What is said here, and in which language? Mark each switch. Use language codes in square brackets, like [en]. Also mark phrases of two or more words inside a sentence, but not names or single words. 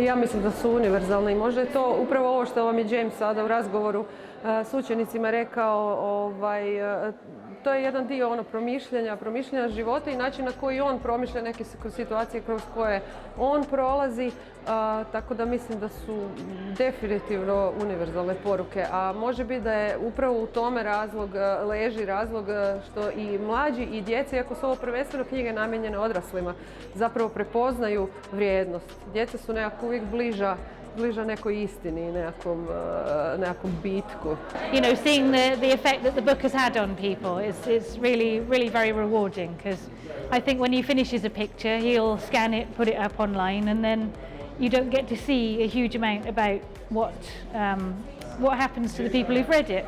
[hr] Ja mislim da su univerzalne i možda je to upravo ovo što vam je James sada u razgovoru s učenicima rekao, to je jedan dio promišljanja života i način na koji on promišlja neke situacije kroz koje on prolazi, tako da mislim da su definitivno univerzalne poruke, a može biti da je upravo u tome leži razlog što i mlađi i djeci, iako su ovo prvenstveno knjige namijenjene odraslima, zapravo prepoznaju vrijednost. Djeca su nekako uvijek bliža nekoj istini, nekakvom bitku. [en] You know, seeing the effect that the book has had on people is really very rewarding, because I think when he finishes a picture, he'll scan it, put it up online, and then you don't get to see a huge amount about what happens to the people who've read it.